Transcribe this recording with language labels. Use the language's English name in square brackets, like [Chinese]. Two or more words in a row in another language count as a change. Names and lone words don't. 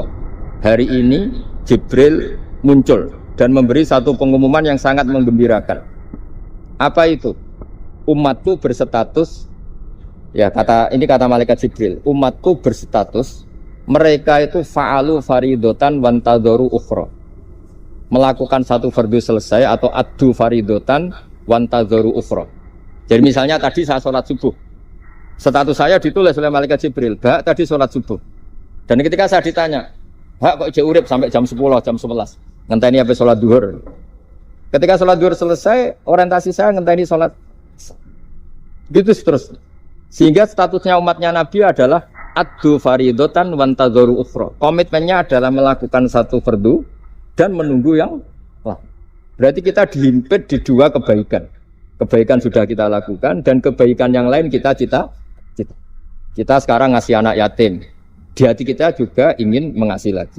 [Indonesian] Hari ini Jibril muncul dan memberi satu pengumuman yang sangat menggembirakan. Apa itu? Umatku berstatus, ya ini kata malaikat Jibril. Umatku berstatus mereka itu [Arabic] فعلوا فريضة وانتظروا أخرى. [Indonesian] Melakukan satu fardu selesai atau [Arabic] أدوا فريضة وانتظروا أخرى. [Indonesian] Jadi misalnya tadi saya sholat subuh, status saya ditulis oleh malaikat Jibril, Bak tadi sholat subuh. Dan ketika saya ditanya, [Javanese] Bak kok urip [Indonesian] sampai jam 10, jam 11, [Javanese] ngenteni apa sholat duhur. [Indonesian] Ketika sholat duhur selesai, orientasi saya ngenteni sholat gitu terus. Sehingga statusnya umatnya Nabi adalah [Arabic] أدوا فريضة وانتظروا أخرى. [Indonesian] Komitmennya adalah melakukan satu fardu dan menunggu yang lain. Berarti kita dihimpit di dua kebaikan. Kebaikan sudah kita lakukan dan kebaikan yang lain kita cita. Kita sekarang ngasih anak yatim. Di hati kita juga ingin mengasih lagi.